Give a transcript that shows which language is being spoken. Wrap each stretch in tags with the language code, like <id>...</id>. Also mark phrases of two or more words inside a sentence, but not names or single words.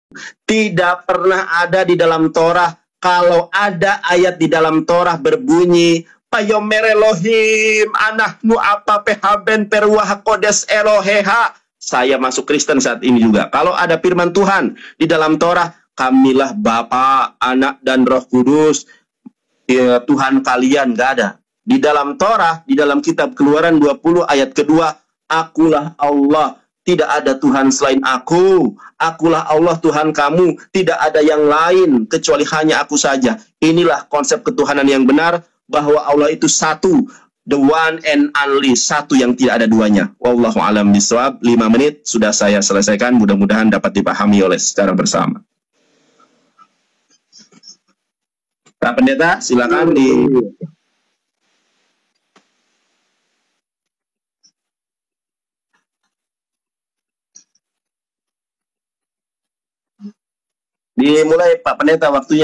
<id>Tidak pernah ada di dalam Torah. Kalau ada ayat di dalam Torah berbunyi, Payomer Elohim, anahnu apa pehaben perwah kodes Eloheha. Saya masuk Kristen saat ini juga. Kalau ada firman Tuhan di dalam Torah, kamilah Bapa, Anak, dan Roh Kudus, ya, Tuhan kalian, gak ada. Di dalam Torah, di dalam kitab Keluaran 20 ayat kedua, akulah Allah, tidak ada Tuhan selain aku. Akulah Allah Tuhan kamu, tidak ada yang lain kecuali hanya aku saja. Inilah konsep ketuhanan yang benar, bahwa Allah itu satu,</id> <en>the one and only,</en> <id>satu yang tidak ada duanya.</id> <ar>والله أعلم بالصواب.</ar> <id>5 menit sudah saya selesaikan, mudah-mudahan dapat dipahami oleh secara bersama. Pak Pendeta, silakan dimulai Pak Pendeta waktunya.</id>